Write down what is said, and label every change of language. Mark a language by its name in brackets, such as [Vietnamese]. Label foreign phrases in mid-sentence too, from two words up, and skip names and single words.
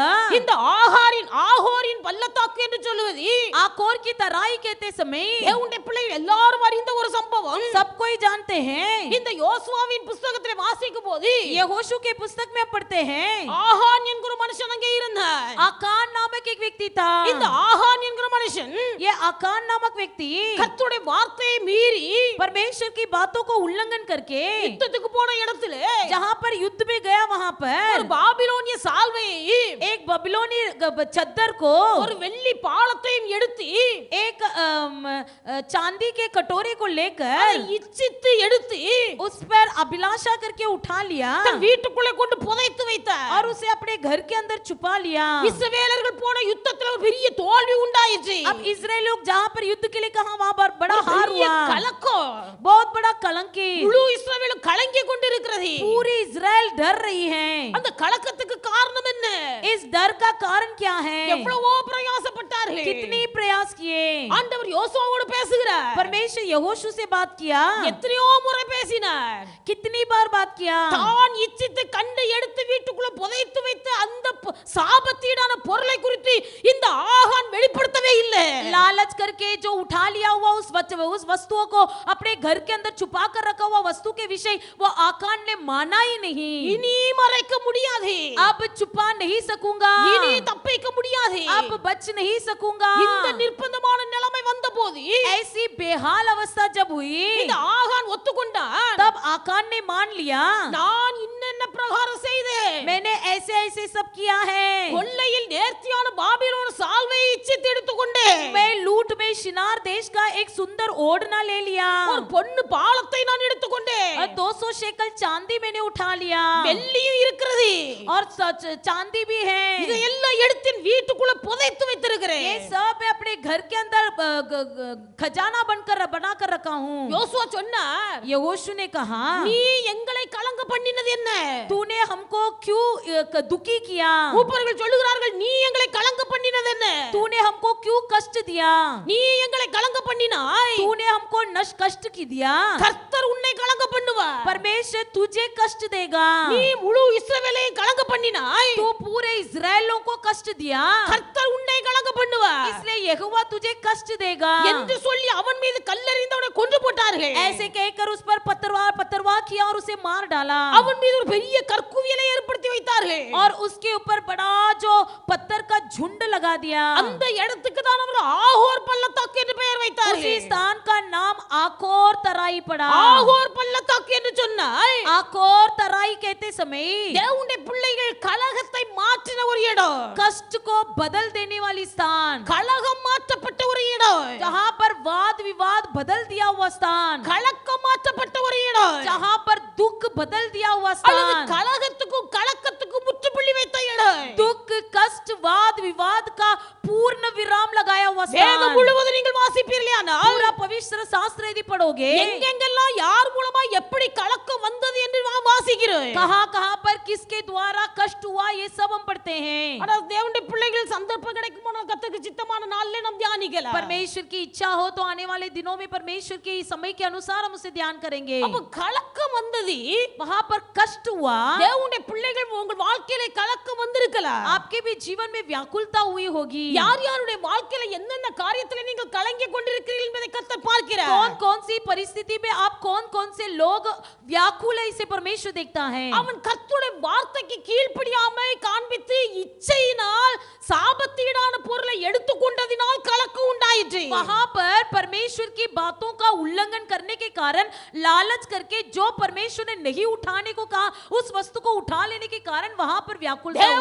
[Tamil] இந்த ஆகோரின் பள்ளத்தாக்கு என்று சொல்லுவது [Hindi] आकोर की तराई कहते समय [Tamil] தேவனுடைய பிள்ளைகள் எல்லாரும் அறிந்த ஒரு சம்பவம். [Hindi] सब कोई जानते हैं। [Tamil] இந்த யோசுவாவின் புத்தகத்திலே வாசிக்கும் போது [Hindi] यहोशू के पुस्तक में पढ़ते हैं [Tamil] ஆகான் என்கிற மனுஷன் அங்கே இருந்தார். [Hindi] आकान नामक एक व्यक्ति था। [Tamil] இந்த ஆகான் என்கிற மனுஷன் [Hindi] ये आकान नामक व्यक्ति [Tamil] கர்த்தருடைய வார்த்தையை மீறி [Hindi] परमेश्वर की बातों को उल्लंघन करके [Tamil] யுத்தத்துக்கு போன இடத்துல [Hindi] जहाँ पर युद्ध में गया वहाँ [Tamil] ஒரு [Hindi] पर [Tamil] பாபிலோனிய சால்வையை [Hindi] एक बबीलोनी चद्दर को [Tamil] ஒரு வெள்ளி பாலத்தையும் எடுத்து [Hindi] एक चांदी के कटोरे को लेकर [Tamil] அதை இச்சித்து எடுத்து [Hindi] उस पर अभिलाषा करके उठा लिया [Tamil] தன் வீட்டுக்குள்ளே கொண்டு புதைத்து வைத்தார். [Hindi] और उसे अपने घर के अंदर छुपा लिया। [Tamil] இஸ்ரவேலர்கள் போன யுத்தத்துல ஒரு பெரிய தோல்வி உண்டாயிற்று. [Hindi] अब इजराइल लोग जहाँ पर युद्ध के लिए कहा वहाँ पर बड़ा हार [Tamil] பெரிய [Hindi] हुआ। [Tamil] கலக்கம். [Hindi] बहुत बड़ा कलंकी [Tamil] முழு இஸ்ரவேலும் கலங்கி கொண்டிருக்கிறது. [Hindi] पूरी इजराइल डर रही है। [Tamil] அந்த கலக்கத்துக்கு காரணம் என்ன? [Hindi] इस डर का कारण क्या है? [Tamil] எவ்வளவோ பிரயாசப்பட்டார்கள். [Hindi] कितनी प्रयास किए। [Tamil] ஆண்டவர் யோசுவாவோடு பேசுகிறார். [Hindi] परमेश्वर यहोशू से बात किया। [Tamil] எத்தனையோ முறை பேசினார். [Hindi] कितनी बार बात किया। [Tamil] தான் இச்சித்து கண்டு எடுத்து வீட்டுக்குள்ள புதைத்து வைத்த அந்த சாபத்தீடான பொருளை குறித்து இந்த ஆகான் வெளிப்படுத்தவே இல்லை. [Hindi] लालच करके जो उठा लिया हुआ उस वस्तुओं को अपने घर के अंदर छुपा कर रखा हुआ वस्तु के विषय वो आकान ने माना ही नहीं। [Tamil] இனி மறைக்க முடியாது. [Hindi] अब छुपा नहीं सकूंगा। [Tamil] இனி தப்பிக்க முடியாது. [Hindi] अब बच नहीं सकूंगा। [Tamil] இந்த நிர்பந்தமான நிலைமை வந்தபோது [Hindi] ऐसी बेहाल अवस्था जब हुई [Tamil] இந்த ஆகான் ஒத்துக்கொண்டான். [Hindi] तब आकान ने मान लिया [Tamil] நான் இன்னென்ன பிரகாரம் செய்தேன். [Hindi] मैंने ऐसे ऐसे सब किया है। [Tamil] கொள்ளையில் நேர்த்தியான பாபிலோன் சால்வையை இச்சித்து எடுத்துக்கொண்டேன். [Hindi] मैं लूट में शिनार देश का एक सुंदर ओढ़ना ले लिया। [Tamil] ஒரு பொன்னு பாலத்தை நான் எடுத்துக்கொண்டேன். [Hindi] और 200 शेकल चांदी मैंने उठा लिया। [Tamil] வெள்ளியும் இருக்கிறது. [Hindi] और चांदी भी है। [Tamil] இதையெல்லாம் எடுத்து வீட்டுக்குள்ள புதைத்து வைத்திருக்கிறேன். [Hindi] ये सब मैं अपने घर के अंदर खजाना बनकर बना कर रखा हूँ। [Tamil] யோசுவா சொன்னார், [Hindi] यहोशू ने कहा [Tamil] நீ எங்களை கலங்க பண்ணினது என்ன? [Hindi] तूने हमको क्यों दुखी किया। [Tamil] மூப்பர்கள் சொல்லுகிறார்கள், நீ எங்களை கலங்க பண்ணினது என்ன? [Hindi] तूने हमको क्यों कष्ट दिया। [Tamil] நீ எங்களை கலங்க பண்ணினாய். [Hindi] तूने हमको कष्ट की दिया। [Tamil] கர்த்தர் உன்னை கலங்க பண்ணுவார். [Hindi] परमेश्वर तुझे कष्ट देगा। [Tamil] நீ முழு இஸ்ரவேலையும் கலங்க பண்ணினாய். [Hindi] तू पूरे इस्राएलों को कष्ट दिया। [Tamil] கர்த்தர் உன்னை கலங்க பண்ணுவார். [Hindi] इसलिए यहोवा तुझे कष्ट देगा [Tamil] என்று சொல்லி அவன் மீது கல்லெறிந்து அவனை கொன்று போட்டார்கள். [Hindi] ऐसे कहकर उस पर पत्थरवाह किया और उसे मार डाला। [Tamil] அவன் மீது ஒரு பெரிய கற்குவியலை ஏற்படுத்தி வைத்தார்கள். [Hindi] और उसके ऊपर बड़ा जो पत्थर का झुंड लगा दिया। [Tamil] அந்த இடத்துக்கு தான் அவர் ஆகோர் பள்ளத்தாக்கு என்று பெயர் வைத்தார்கள். [Hindi] उसी स्थान का नाम आकोर तराई पड़ा। [Tamil] ஆகோர் பள்ளத்தாக்கு என்று சொன்னால் [Hindi] आकोर तराई कहते समय [Tamil] தேவனுடைய பிள்ளைகள் கலகத்தை மாற்றின ஒரு இடம். [Hindi] कष्ट को बदल देने वाली स्थान। [Tamil] கலகம் மாற்றப்பட்ட ஒரு இடம். [Hindi] जहाँ पर वाद विवाद बदल दिया हुआ स्थान। [Tamil] கலக்கம் மாற்றப்பட்ட ஒரு இடம். [Hindi] जहाँ पर दुख बदल दिया हुआ [Tamil] அல்லது [Hindi] स्थान। [Tamil] கலகத்துக்கும் கலக்கத்துக்கும் முற்றுப்புள்ளி வைத்த இடம். [Hindi] दुख कष्ट वाद विवाद का पूर्ण विराम लगाया हुआ वस्तान [Tamil] வேதம் முழுவதும் நீங்கள் வாசிப்பீர்களானால் [Hindi] पूरा पवित्र शास्त्र यदि पढ़ोगे [Tamil] எங்கெங்கெல்லாம் யார் மூலமா எப்படி கலக்கம் வந்தது என்று நாம் வாசிக்கிறோம். [Hindi] कहाँ कहाँ पर किसके द्वारा कष्ट हुआ ये सब हम पढ़ते हैं। [Tamil] ஆனா தேவனுடைய பிள்ளைகள் சந்தர்ப்பம் கிடைக்கும்போது கர்த்தருக்கு சித்தமான நாளிலே நாம் தியானிக்கலாம். [Hindi] परमेश्वर की इच्छा हो तो आने वाले दिनों में परमेश्वर के समय के अनुसार हम उसे ध्यान करेंगे। [Tamil] அப்ப கலக்கம் வந்தது, [Hindi] वहां पर कष्ट हुआ, [Tamil] தேவனுடைய பிள்ளைகள் உங்கள் வாழ்க்கையில கலக்கம் வந்திருக்கலாம். [Hindi] आपके भी जीवन में व्याकुलता हुई होगी। [Tamil] யார் யாருடைய வாழ்க்கையில என்னென்ன காரியத்துல நீங்கள் கலங்கி கொண்டிருக்கிறீர்கள் என்பதை கர்த்தர் பார்க்கிறார். [Hindi] कौन कौन सी परिस्थिति में आप कौन कौन से लोग व्याकुल है इसे परमेश्वर देखता है। [Tamil] அவன் கர்த்தருடைய வார்த்தைக்கு கீழ்ப்படியாமை காண்பித்து இச்சையினால் சாபத்தீடான பொருளை எடுத்துக்கொண்டதினால் கலக்கம் உண்டாயிற்று. [Hindi] वहां पर परमेश्वर की बातों का उल्लंघन करने के कारण, लालच करके जो परमेश्वर ने नहीं उठाने को कहा उस वस्तु को उठा लेने के कारण वहां पर व्याकुलता हुई।